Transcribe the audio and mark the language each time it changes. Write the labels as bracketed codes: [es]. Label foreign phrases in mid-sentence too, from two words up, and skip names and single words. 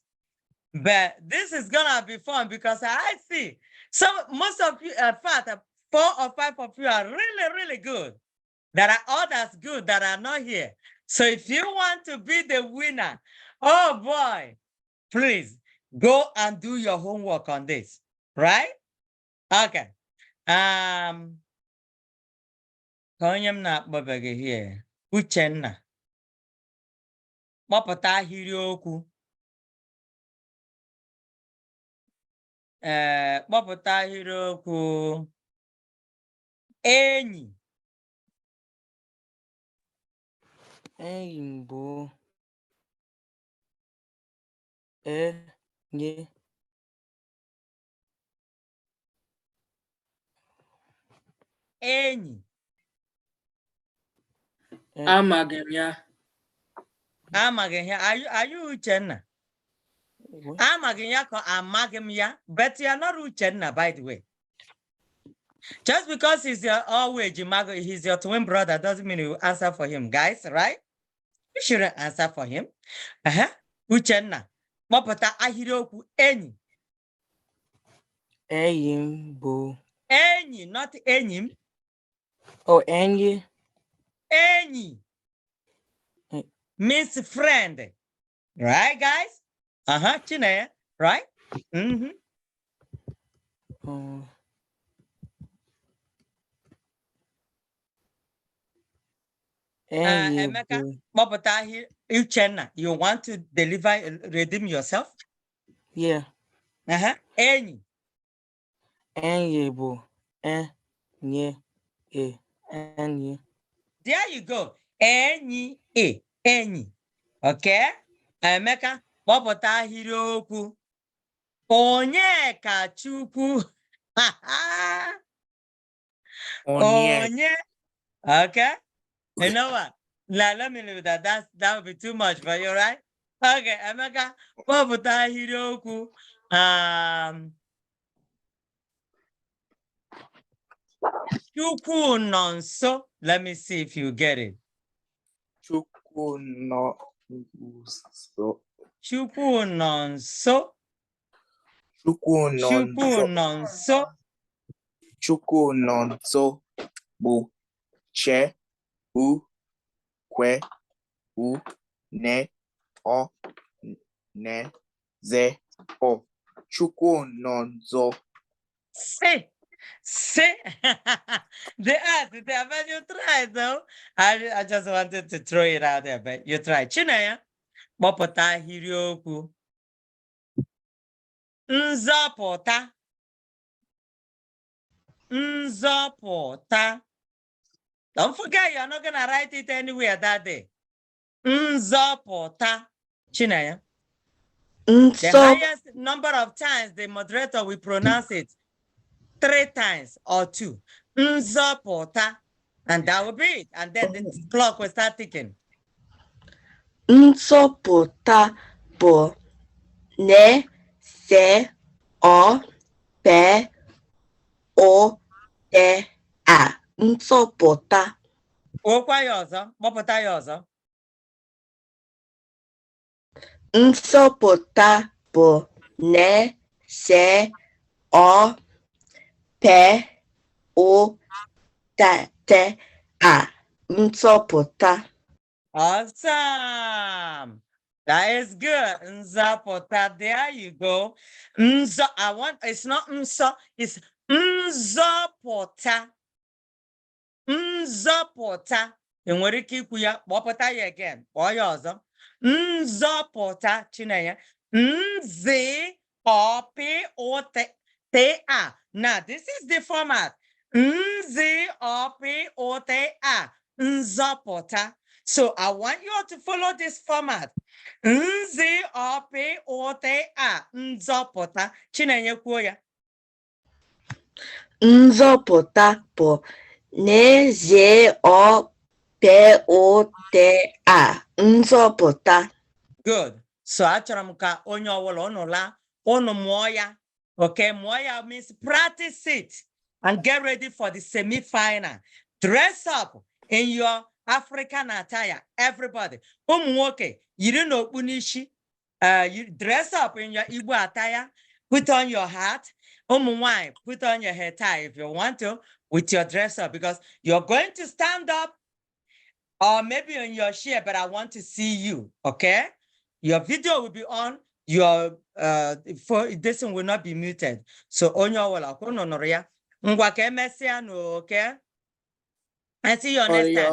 [en] But this is gonna be fun, because I see most of you, in fact, 4 or 5 of you are really, really good. There are others good that are not here. So if you want to be the winner, oh boy, please go and do your homework on this, right? Okay. [ig] Ka onye m na-akpọbeghị here, Uchenna, kpọpụta ahịrịokwu. Kpọpụta ahịrịokwu enyi. Enyi bụ enyi. Enyi. Amaghị m ya. Amaghị ya. [en] Are you Uchenna? [ig] Amaghị ya ka amaghị m ya, [en] but you are not Uchenna, by the way. Just because he's your always he's your twin brother, doesn't mean you answer for him, guys, right? You shouldn't answer for him. [ig] Uchenna, kpọpụta ahịrịokwu enyi. Enyi m bụ [en] Enyi, not [ig] enyi m. Oh, enyi. [en] Enyi means friend, right, guys? Chineye, right? [ig] Emeka, kpọpụta Uchenna, [en] you want to redeem yourself? Yeah. [ig] Enyi. Enyi bụ enyi. Enyi. [en] There you go. [ig] Enyi. Enyi. Okay? Emeka, kpọpụta ahịrịokwu. Onyekachukwu. Onye. [en] Okay? You know what? Let me leave that. That would be too much for you, right? [ig] Okay, Emeka, kpọpụta ahịrịokwu. Chukwu nọ nso. [en] Let me see if you get it. [ig] Chukwu nọ nso. Chukwu nọ nso. Chukwu nọ nso. Chukwu nọ nso bụ che u kwe u ne o ne ze o. Chukwu nọ nso. [en] Say. The ass, but you tried though. I just wanted to throw it out there, but you tried. [ig] Chinaya, kpọpụta ahịrịokwu. Nzọpụta. Nzọpụta. [en] Don't forget, you're not gonna write it anywhere that day. [ig] Nzọpụta. Chinaya. [en] The highest number of times the moderator will pronounce it 3 times or 2. Nzọpụta. And that will be it. And then the clock will start ticking. [ig] Nzọpụta bụ ne se o pe o te a. Nzọpụta. Okwa ya ọzọ. Kpọpụta ya ọzọ. Nzọpụta bụ ne se o pe o te a. Nzọpụta. [en] Awesome. That is good. Nzọpụta. There you go. It's not nso, it's nzọpụta. [ig] Nzọpụta. Enwere ike ikwu ya, kpọpụta ya again. Kpọọ ya ọzọ. Nzọpụta. Chinenye. Nzọpụta. [en] Now, this is the format. [ig] Nzọpụta. Nzọpụta. [en] So I want you all to follow this format. [ig] Nzọpụta. Nzọpụta. Chinenye kwuo ya. Nzọpụta bụ n'ezie o pe o te a. Nzọpụta. [en] Good. [ig] So achọrọ m ka onye ọbụla unu laa, unu mụọ ya. [en] Okay, [ig] mụọ ya [en] means practice it and get ready for the semi-final. Dress up in your African attire, everybody. [ig] Ụmụ nwoke, yiri n'okpu n'isi. [en] You dress up in your Igbo attire, put on your hat. [ig] Ụmụ nwanyị, [en] put on your hair tie if you want to, with your dress up, because you're going to stand up or maybe on your chair, but I want to see you, okay? Your video will be on, your this one will not be muted. So on your wall, okay? I see you next time.